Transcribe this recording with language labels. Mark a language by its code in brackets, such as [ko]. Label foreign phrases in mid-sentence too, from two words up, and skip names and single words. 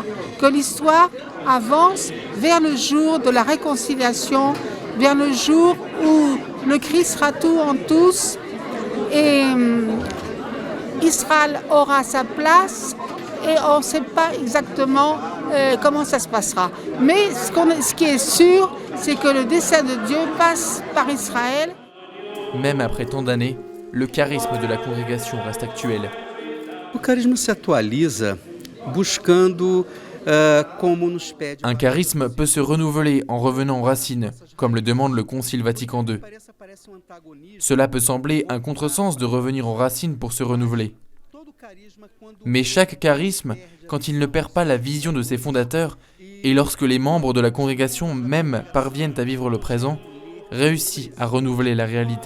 [fr] Que l'histoire avance vers le jour de la réconciliation, vers le jour où le Christ sera tout en tous et Israël aura sa place et on ne sait pas exactement comment ça se passera. Mais ce qui est sûr, c'est que le dessein de Dieu passe par Israël. Même après tant d'années, le charisme de la congrégation reste actuel. [pt] O carisma se atualiza buscando como nos pede. [fr] Un charisme peut se renouveler en revenant aux racines, comme le demande le Concile Vatican II. Cela peut sembler un contresens de revenir aux racines pour se renouveler. Mais chaque charisme, quand il ne perd pas la vision de ses fondateurs, et lorsque les membres de la congrégation même parviennent à vivre le présent, réussit à renouveler la réalité.